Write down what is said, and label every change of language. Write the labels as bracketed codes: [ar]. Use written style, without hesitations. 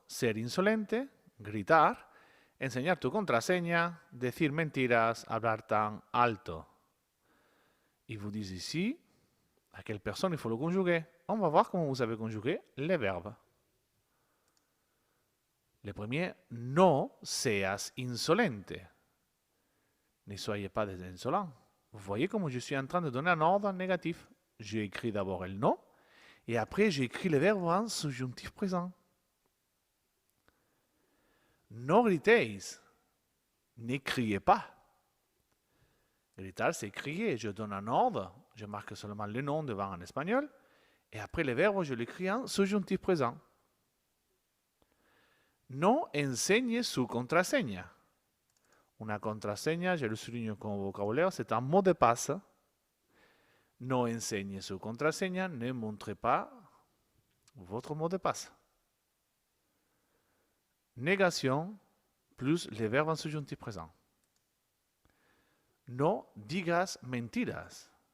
[es] Ser insolente, gritar, enseñar tu contraseña, decir mentiras, hablar tan alto. [fr] Ils vous disent ici à quelle personne il faut le conjuguer. On va voir comment vous avez conjugué les verbes. Le premier, [es] no seas insolente. [fr] Ne soyez pas des insolents. Vous voyez comment je suis en train de donner un ordre négatif. J'ai écrit d'abord le no, et après j'ai écrit le verbe en subjonctif présent. [es] No gritéis. [fr] Ne criez pas. Gritar, c'est crier. Je donne un ordre, je marque seulement le nom devant en espagnol, et après le verbe, je l'écris en subjonctif présent. [es] No enseñe su contraseña. [fr] Una contraseña, je le souligne comme vocabulaire, c'est un mot de passe. [es] No enseñe su contraseña, [fr] ne montrez pas votre mot de passe. Négation plus les verbes en subjonctif présent. [es] No digas mentiras.